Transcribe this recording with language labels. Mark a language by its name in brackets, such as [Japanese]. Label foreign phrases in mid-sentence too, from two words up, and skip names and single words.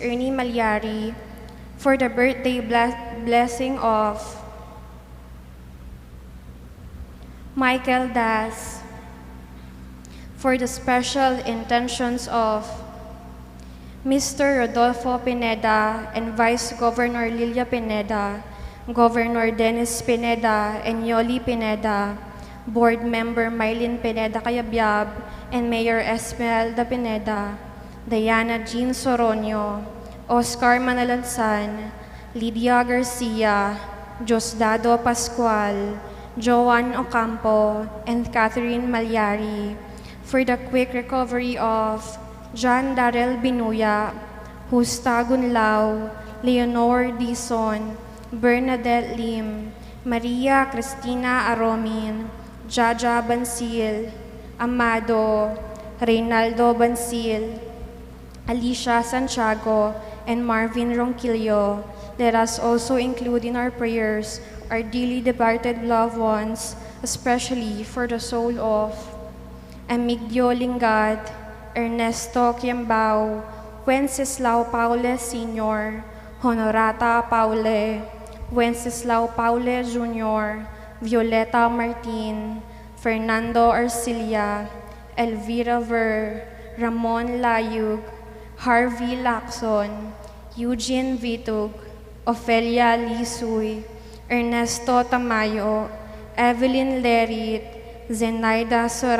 [English] Ernie Malyari, for the birthday blessing of Michael Das, for the special intentions of Mr. Rodolfo Pineda and Vice Governor Lilia Pineda, Governor Dennis Pineda and Yoli Pineda, Board Member Mylene Pineda Cayabyab, and Mayor Esmeralda Pineda, Diana Jean Soronio, Oscar Manalansan, Lydia Garcia, Diosdado Pascual, Joan Ocampo, and Catherine Malyari, for the quick recovery of John Darrell Binuya, Justa Gunlao, Leonor Dizon, Bernadette Lim, Maria Cristina Aromin, Jaja Bansil, Amado, Reynaldo Bansil, Alicia Santiago, and Marvin Ronquillo. Let us also include in our prayers our dearly departed loved ones, especially for the soul of Emigdio Lingad, Ernesto Quiambao, Wenceslao Paule Sr., Honorata Paule, Wenceslao Paule Jr., Violeta Martin, Fernando Arcilia, Elvira Ver, Ramon Layug, Harvey Lacson, Eugene Vitug, Ofelia Lisuy, Ernesto Tamayo, Evelyn Lerit, Zenaida